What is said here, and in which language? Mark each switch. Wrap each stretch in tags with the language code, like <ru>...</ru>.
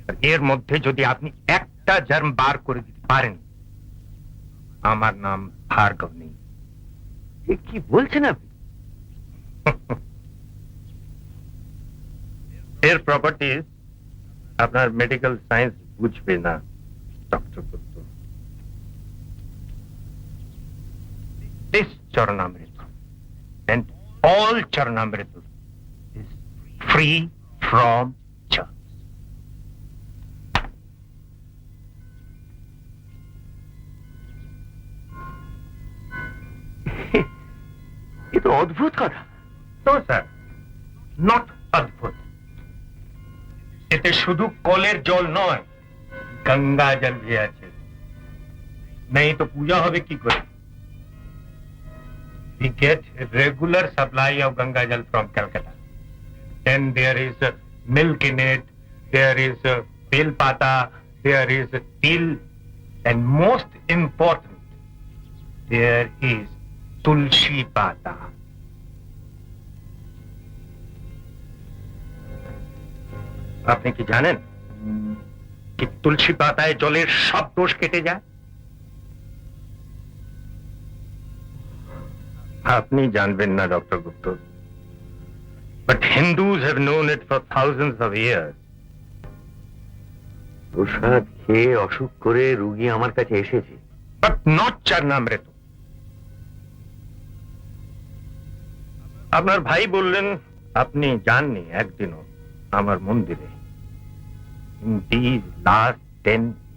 <bn>এর মধ্যে যদি আপনি একটা জার্ম বার করে দিতে পারেন, আমার নাম ভার্গব নেই। এ কি বলছেন আপনি? এর প্রপার্টিজ আপনার মেডিকেল সায়েন্স বুঝবে না doctor Gupta.</bn> <en>This Charanamrita and all Charanamrita is free from germs.</en> <bn>এ তো অদ্ভুত কথা।</bn> <en>No, sir, not অদ্ভুত।</en> <bn>এতে শুধু কলের জল নয়, গঙ্গা জল भी আছে।</bn> <hi>नहीं तो पूजा</hi> <bn>হবে কি করে?</bn> <en>We get a regular supply of Ganga Jal from Calcutta. Then there is milk in it, there is bel pata, there is til, and most important, there is tulsi pata.</en> <bn>আপনি কি জানেন কি তুলসী পাতায় জলের সব দোষ কেটে যায়? আপনি জানবেন না doctor Gupta,</bn> <en>but Hindus have known it for thousands of years.</en> <bn>প্রসাদ খেয়ে অসুখ করে রোগী আমার কাছে এসেছে।</bn> <en>But not Charanamrita.</en> <bn>আপনার ভাই বললেন আপনি যাননি একদিনও আমার মন্দিরে</bn> <en>in these last 10</en>